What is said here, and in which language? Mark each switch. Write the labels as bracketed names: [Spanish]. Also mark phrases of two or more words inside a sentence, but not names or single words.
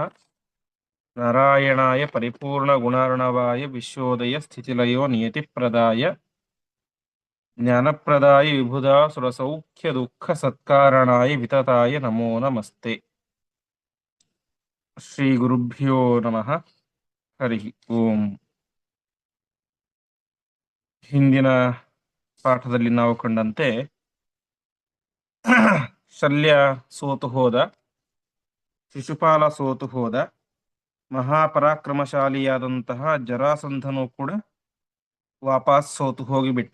[Sanskrit] नारायणाय परिपूर्णगुणार्णवाय विश्वोदय स्थितिलयो नियतिप्रदाय ज्ञानप्रदाय विबुधासुरसौख्यदुःखसत्कारणाय वितताय नमो नमस्ते। ಶ್ರೀಗುರುಭ್ಯೋ ನಮಃ. ಹರಿ ಓಂ. [Kannada] ಹಿಂದಿನ ಪಾಠದಲ್ಲಿ ನಾವು ಕಂಡಂತೆ ಶಲ್ಯ ಸೋತು ಹೋದ, ಶಿಶುಪಾಲ ಸೋತು ಹೋದ, ಮಹಾಪರಾಕ್ರಮಶಾಲಿಯಾದಂತಹ ಜರಾಸಂಧನು ಕೂಡ ವಾಪಸ್ ಸೋತು ಹೋಗಿಬಿಟ್ಟ.